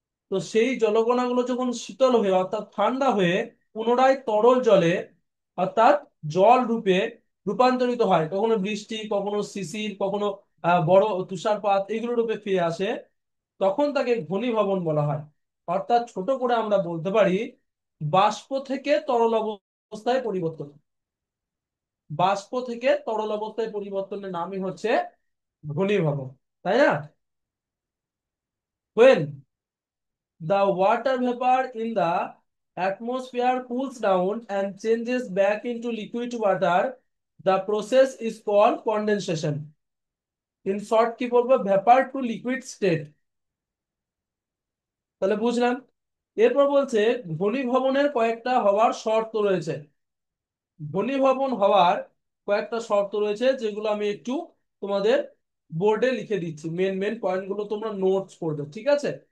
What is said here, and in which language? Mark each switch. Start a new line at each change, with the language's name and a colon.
Bangla: তো সেই জলকণাগুলো যখন শীতল হয়ে অর্থাৎ ঠান্ডা হয়ে পুনরায় তরল জলে অর্থাৎ জল রূপে রূপান্তরিত হয়, কখনো বৃষ্টি, কখনো শিশির, কখনো বড় তুষারপাত, এগুলো রূপে ফিরে আসে, তখন তাকে ঘনীভবন বলা হয়। অর্থাৎ ছোট করে আমরা বলতে পারি বাষ্প থেকে তরল অবস্থায় পরিবর্তন। বাষ্প থেকে তরল অবস্থায় পরিবর্তনের নামই হচ্ছে ঘনীভবন, তাই না?
English: When the water vapor in the atmosphere cools down and changes back into liquid water, the process is called condensation. In short
Bangla: কি বলবো,
English: vapor to liquid state।
Bangla: তাহলে বুঝলাম। এরপর বলছে ঘনীভবনের কয়েকটা হওয়ার শর্ত রয়েছে। ঘনীভবন হওয়ার কয়েকটা শর্ত রয়েছে যেগুলো আমি একটু তোমাদের বোর্ডে লিখে দিচ্ছি, মেন মেন পয়েন্টগুলো তোমরা নোটস করবে, ঠিক আছে?